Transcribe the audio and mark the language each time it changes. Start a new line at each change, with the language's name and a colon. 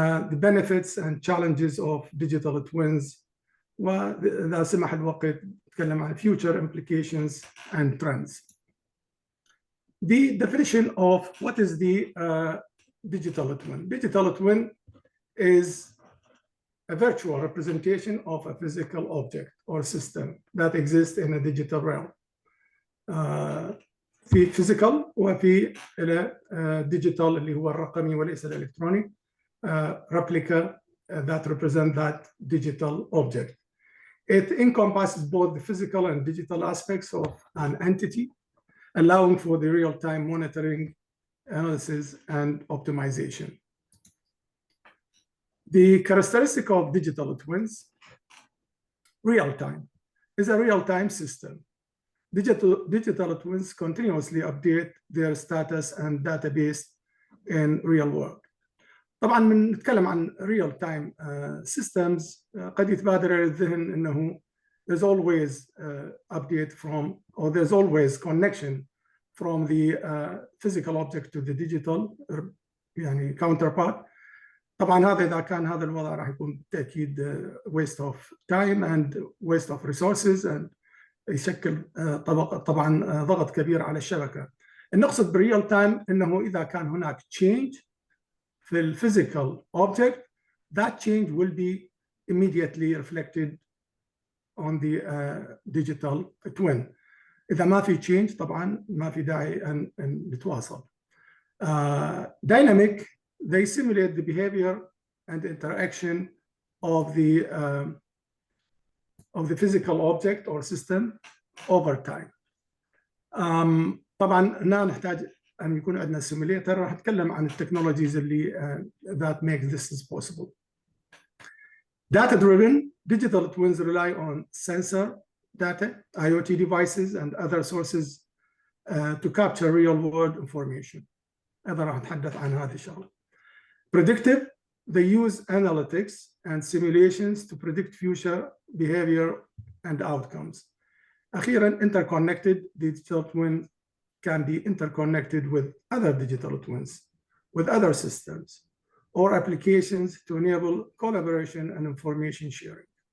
English: The benefits and challenges of digital twins،
Arabic: وإذا سمح الوقت نتكلم عن
English: future implications and trends. The definition of what is the digital twin. Digital twin is a virtual representation of a physical object or system that exists in a digital realm.
Arabic: في physical وفي digital اللي هو الرقمي وليس الإلكتروني.
English: Replica that represent that digital object. It encompasses both the physical and digital aspects of an entity, allowing for the real-time monitoring, analysis, and optimization. The characteristic of digital twins: real-time is a real-time system. Digital twins continuously update their status and database in real world.
Arabic: طبعا من نتكلم عن
English: real time systems
Arabic: قد يتبادر إلى الذهن إنه
English: there's always update from, or there's always connection from the physical object to the digital يعني counterpart.
Arabic: طبعا هذا إذا كان هذا الوضع راح يكون بالتأكيد
English: waste of time and waste of resources and
Arabic: يشكل طبعا ضغط كبير على الشبكة. نقصد بالريال تايم إنه إذا كان هناك
English: change في الفيزيكال object, that change will be immediately reflected on the digital twin.
Arabic: إذا ما في change طبعا ما في داعي أن نتواصل.
English: Dynamic, they simulate the behavior and interaction of the physical object or system over time.
Arabic: طبعا هنا نحتاج أن يكون عندنا simulator. راح أتكلم عن التكنولوجيز اللي
English: that make this possible. Data-driven digital twins rely on sensor data, IoT devices, and other sources to capture real-world information.
Arabic: هذا راح أتحدث عن هذه الشغلة.
English: Predictive, they use analytics and simulations to predict future behavior and outcomes. أخيراً, interconnected digital twin can be interconnected with other digital twins, with other systems, or applications to enable collaboration and information sharing.